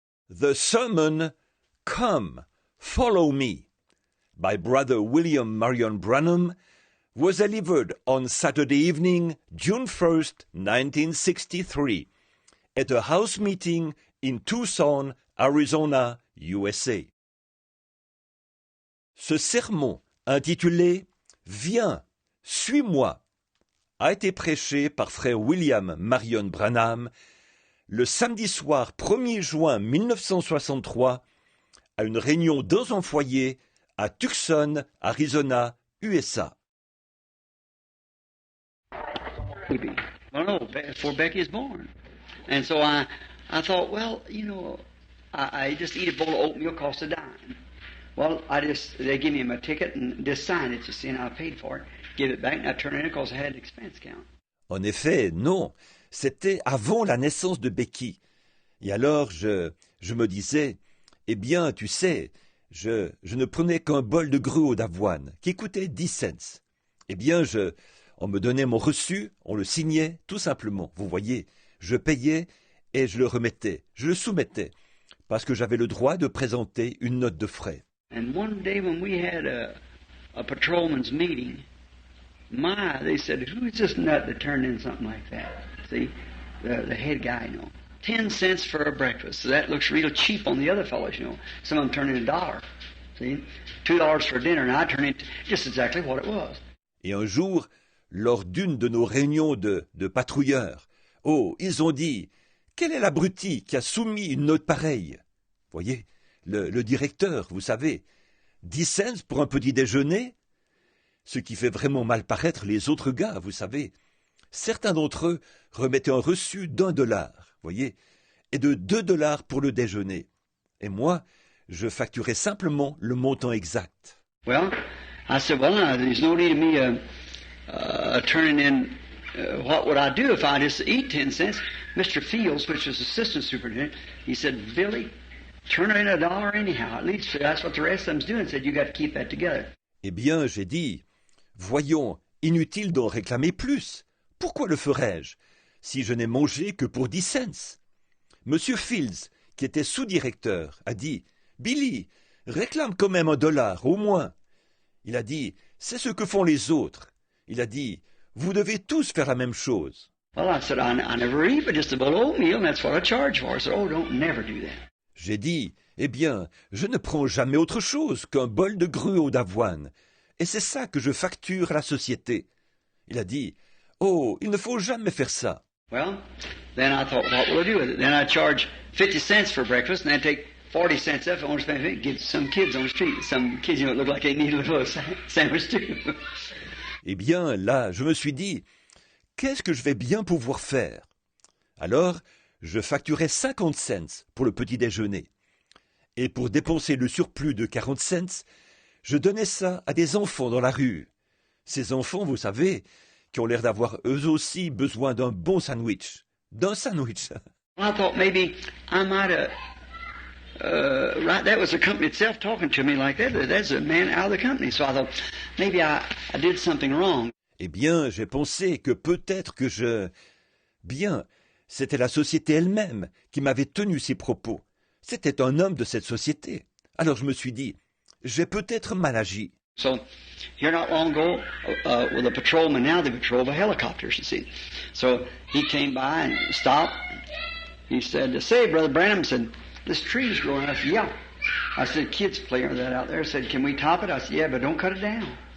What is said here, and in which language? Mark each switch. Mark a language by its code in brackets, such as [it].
[en] The sermon, Come, Follow Me, by Brother William Marion Branham, was delivered on Saturday evening, June 1st, 1963, at a house meeting in Tucson, Arizona, USA. [fr] Ce sermon, intitulé « Viens, suis-moi », a été prêché par frère William Marion Branham le samedi soir 1er juin 1963 à une réunion dans un foyer à Tucson, Arizona, USA. [en] Well, no, before Becky is born. And so I thought, well, you know, I just eat a bowl of oatmeal, cost a dime. Well, they give me my ticket and just sign it, you see, and I paid for it, give it back, and I turn it in because I had an expense count. [fr] En effet, non, c'était avant la naissance de Becky. Et alors, je me disais, eh bien, tu sais, je ne prenais qu'un bol de gruau d'avoine qui coûtait 10 cents. Eh bien, on me donnait mon reçu, on le signait, tout simplement. Vous voyez, je payais et je le remettais, je le soumettais, parce que j'avais le droit de présenter une note de frais. [en] And one day when we had a patrolman's meeting, they said, who's this nut that turned in something like that? See, the head guy, you know. 10 cents for a breakfast. So that looks real cheap on the other fellows, you know. Some of them turn in $1. See, $2 for dinner, and I turn in just exactly what it was. [fr] Et un jour, lors d'une de nos réunions de patrouilleurs, ils ont dit, quel est l'abruti qui a soumis une note pareille? Voyez, le directeur, vous savez, 10 cents pour un petit déjeuner? Ce qui fait vraiment mal paraître les autres gars, vous savez. Certains d'entre eux remettaient un reçu d'$1, voyez, et de $2 pour le déjeuner. Et moi, je facturais simplement le montant exact. [en] Well, I said, well, there's no need of me turning in. What would I do if I just eat 10 cents? Mr. Fields, which was assistant superintendent, he said, Billy, turn in $1 anyhow. At least that's what the rest of them's doing. He said, you got to keep that together. [fr] Eh bien, j'ai dit, voyons, inutile d'en réclamer plus. Pourquoi le ferais-je si je n'ai mangé que pour 10 cents? Monsieur Fields, qui était sous-directeur, a dit, Billy, réclame quand même $1, au moins. Il a dit, c'est ce que font les autres. Il a dit, vous devez tous faire la même chose. [en] Well, I said, I never eat but just a bowl of oatmeal, and that's what I charge for. I said, don't never do that. [fr] J'ai dit, eh bien, je ne prends jamais autre chose qu'un bol de gruau d'avoine, et c'est ça que je facture à la société. Il a dit, il ne faut jamais faire ça. [en] Well, then I thought, what will I do with it? Then I charge 50 cents for breakfast, and I take 40 cents off. I want to spend it, give some kids on the street. Some kids, you know, look like they need a little sandwich too. [fr] Eh bien, là, je me suis dit, qu'est-ce que je vais bien pouvoir faire? Alors, je facturais 50 cents pour le petit déjeuner. Et pour dépenser le surplus de 40 cents, je donnais ça à des enfants dans la rue. Ces enfants, vous savez, qui ont l'air d'avoir eux aussi besoin d'un bon sandwich. D'un sandwich. [en] I thought maybe I might have, right, that was the company itself talking to me like that. That's a man out of the company. So I thought maybe I did something wrong. [fr] Eh bien, j'ai pensé que peut-être que Bien, c'était la société elle-même qui m'avait tenu ces propos. C'était un homme de cette société. Alors je me suis dit, j'ai peut-être mal agi. [en] So, here not long ago, with a patrolman, now they patrol the helicopters, you see. So, he came by and stopped. He said, say, Brother Branham, said, this tree's growing. I said, yeah. I said, kids play on that out there. I said, can we top it? I said, yeah, but don't cut it down.